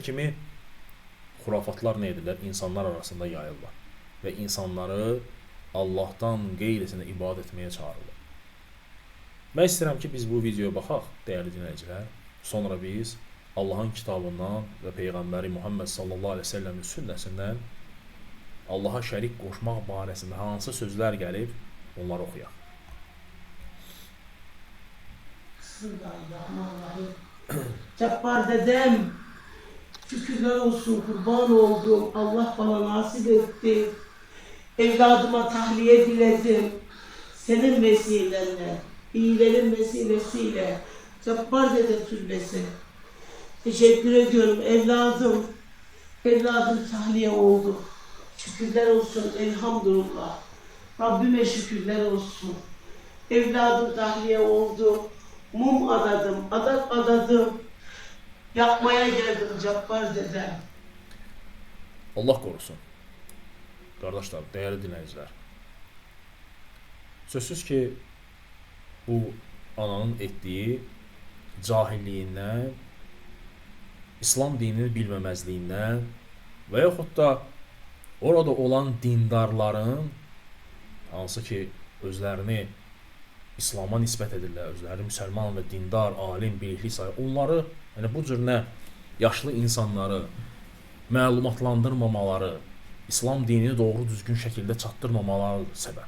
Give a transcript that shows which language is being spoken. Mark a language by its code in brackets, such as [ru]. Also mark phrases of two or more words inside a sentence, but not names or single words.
[az] kimi xurafatlar nə edirlər? İnsanlar arasında yayırlar və insanları Allahdan qeyrisinə ibadət etməyə çağırırlar. Mən istəyirəm ki, biz bu videoya baxaq, dəyərli dinləyicilər. Sonra biz Allahın kitabından və Peyğəmbəri Muhammed [ar] صلى الله عليه وسلم [az] sünnəsindən Allaha şərik qoşmaq barəsində hansı sözlər gəlib, onları oxuyaq. [ar] بسم الله الرحمن الرحيم. [tr] Cabbar dedem, şükürler olsun, kurban oldum. Allah bana nasip etti. Evladıma tahliye diledim. Senin vesilenle. İyilerin vesilesiyle Cabbar dede türbesi. Teşekkür ediyorum evladım. Evladım tahliye oldu. Şükürler olsun elhamdülillah. Rabbime şükürler olsun. Evladım tahliye oldu. Mum adadım, adak adadım. Yapmaya geldim Cabbar dedem. Allah korusun. [az] Qardaşlar, dəyərli dinləyicilər. Sözsüz ki, bu ananın etdiyi cahilliyindən, İslam dinini bilməməzliyindən və yaxud da orada olan dindarların, hansı ki özlərini İslama nisbət edirlər, özləri müsəlman və dindar, alim, bilikli sayır, onları, yəni bu cür nə yaşlı insanları məlumatlandırmamaları, İslam dinini doğru düzgün şəkildə çatdırmamaları səbəb.